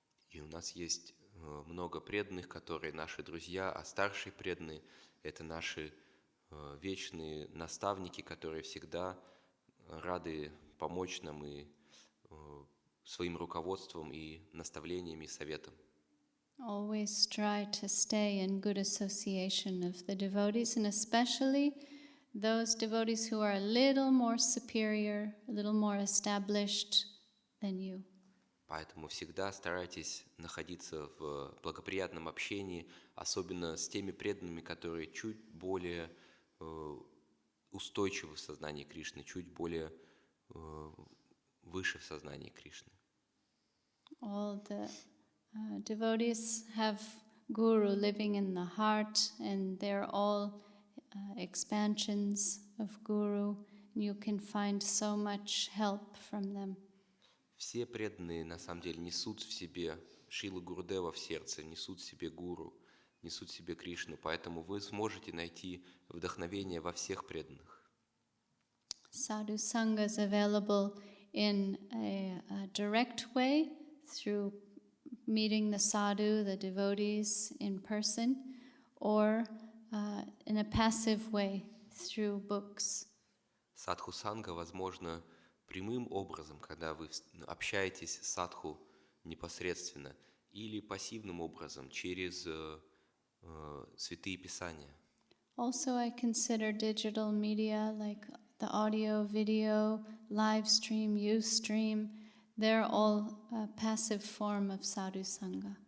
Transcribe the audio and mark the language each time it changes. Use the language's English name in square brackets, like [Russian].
[Russian] И у нас есть много преданных, которые наши друзья, а старшие преданные – это наши вечные наставники, которые всегда рады помочь нам и своим руководством и наставлениями и советом. [English] Always try to stay in good association of the devotees, and especially those devotees who are a little more superior, a little more established than you. [Russian] Поэтому всегда старайтесь находиться в благоприятном общении, особенно с теми преданными, которые чуть более устойчивы в сознании Кришны, чуть более выше в сознании Кришны. [English] All the devotees have Guru living in the heart, and they're all expansions of Guru, and you can find so much help from them. [Russian] Все преданные, на самом деле, несут в себе Шрилу Гурудева в сердце, несут в себе Гуру, несут в себе Кришну, поэтому вы сможете найти вдохновение во всех преданных. [English] Sadhu Sangha is available in a direct way through meeting the sadhu, the devotees in person, or in a passive way through books. [Russian] Садху-санга возможно прямым образом, когда вы общаетесь с садху непосредственно, или пассивным образом, через святые писания. [English] Also, I consider digital media like the audio, video, live stream, Ustream, they're all a passive form of sadhu sangha.